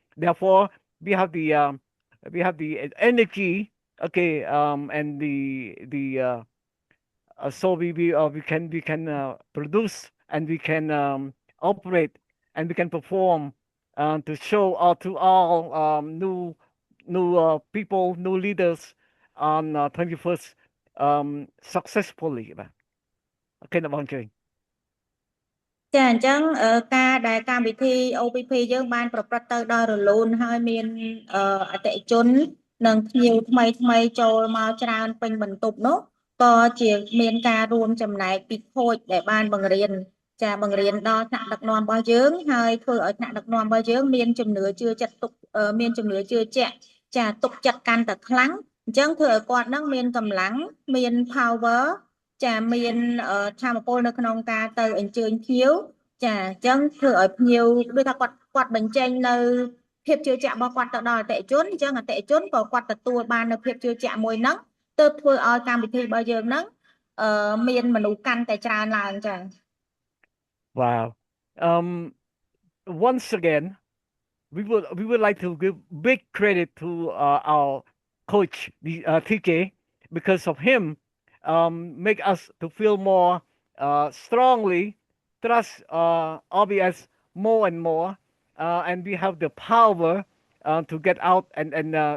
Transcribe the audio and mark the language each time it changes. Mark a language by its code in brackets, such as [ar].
[en] Therefore, we have the energy, okay, and the so we can produce and we can operate and we can perform to show to all new people, new leaders on 21st successfully. Okay, បងជ័យ [km] ចាអញ្ចឹងការដែលកម្មវិធី OPP យើងបានប្រព្រឹត្តទៅដល់រលូនហើយមានអតិថិជននិងភ្ញៀវថ្មីចូលមកច្រើនពេញបន្ទប់នោះក៏ជាមានការរួមចំណែកពីខូចដែលបានបង្រៀន ដល់ថ្នាក់ដឹកនាំរបស់យើងហើយធ្វើឲ្យថ្នាក់ដឹកនាំរបស់យើងមានជំនឿជឿចិត្តទុកមានជំនឿជឿជាក់ចាទុកចិត្តកាន់តែខ្លាំងអញ្ចឹងធ្វើឲ្យគាត់នឹងមានកម្លាំងមាន power ចាមានធម៌ពលនៅក្នុងការទៅអញ្ជើញភ្ញៀវចាអញ្ចឹងធ្វើឲ្យភ្ញៀវដូចថាគាត់បញ្ចេញនៅភាពជឿជាក់របស់គាត់ទៅដល់អតិថិជនអញ្ចឹងអតិថិជនក៏គាត់ទទួលបាននៅភាពជឿជាក់មួយហ្នឹងទើបធ្វើឲ្យកម្មវិធីរបស់យើងហ្នឹងមានមនុស្សកាន់តែច្រើនឡើងចា [en] Wow. Once again, we would like to give big credit to our coach, TK, because of him, make us to feel more strongly trust RBS more and more, and we have the power to get out and